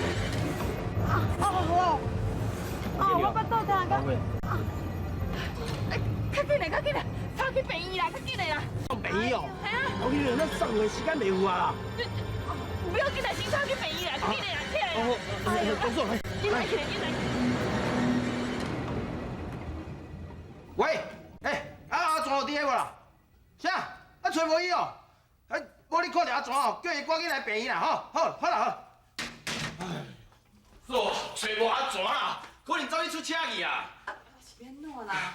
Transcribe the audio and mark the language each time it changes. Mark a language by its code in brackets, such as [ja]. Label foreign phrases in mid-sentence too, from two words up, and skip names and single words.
[nan] 我巴肚疼个。较紧来，送去病院啦，较紧来啦！送病院哦？系啊，我跟你讲，咱送货时间袂有啊啦。不要紧来，先送去病院啦，较紧来啦，起来啦！哎呦，工作来。起来！喂，阿全有伫个无啦？啥？找无伊哦？无你看到阿全哦，叫伊赶紧来病院啦，好啦。找无阿全啦，可能走去出车去啊。是安怎啦？